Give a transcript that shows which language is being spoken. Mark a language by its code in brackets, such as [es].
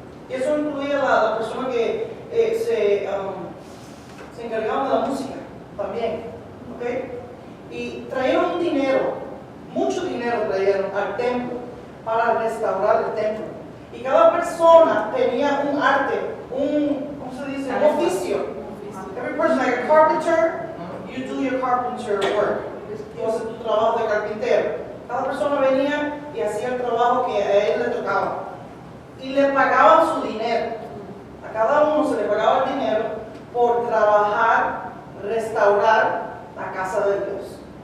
[es] Y eso incluía la persona que se encargaban de la música también. ¿Okay? Y trajeron dinero, mucho dinero trajeron al templo para restaurar el templo. Y cada persona tenía un arte, ¿cómo se dice? Un oficio. [en] Every person, like a carpenter, you do your carpenter work. [es] Tú haces tu trabajo de carpintero. Cada persona venía y hacía el trabajo que a él le tocaba. Y le pagaban su dinero. A cada uno se le pagaba el dinero por trabajar, restaurar la casa de Dios.